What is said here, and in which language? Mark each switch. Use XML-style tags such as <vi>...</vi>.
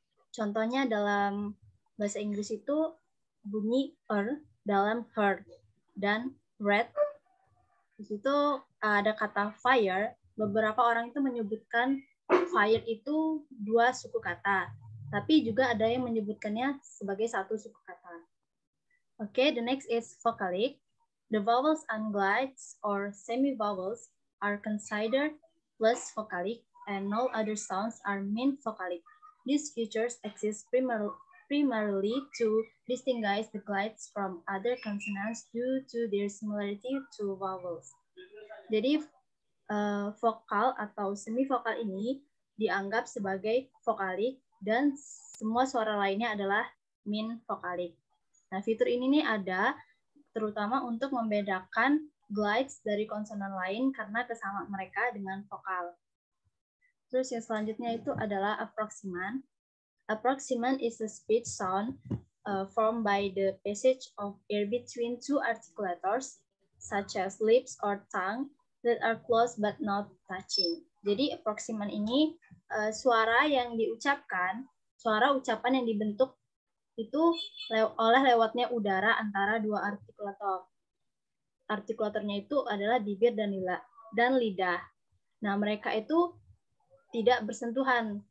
<id>Contohnya dalam bahasa Inggris itu bunyi dalam heard dan read. Di situ ada kata fire, beberapa orang itu menyebutkan fire itu dua suku kata, tapi juga ada yang menyebutkannya sebagai satu suku kata.</id> <en>Okay, the next is vocalic. The vowels and glides or semi-vowels are considered plus vocalic and no other sounds are min vocalic. These features exist primarily to distinguish the glides from other consonants due to their similarity to vowels.</en> <id>Jadi vokal atau semi-vokal ini dianggap sebagai vokalik dan semua suara lainnya adalah min vokalik. Nah, fitur ini nih ada terutama untuk membedakan glides dari konsonan lain karena kesamaan mereka dengan vokal. Terus yang selanjutnya itu adalah approximant.</id> <en>Approximant is a speech sound formed by the passage of air between two articulators, such as lips or tongue, that are close but not touching.</en> <id>Jadi approximant ini suara yang diucapkan, suara ucapan yang dibentuk itu oleh lewatnya udara antara dua artikulator. Artikulatornya itu adalah bibir dan lidah. Nah, mereka itu tidak bersentuhan.</id>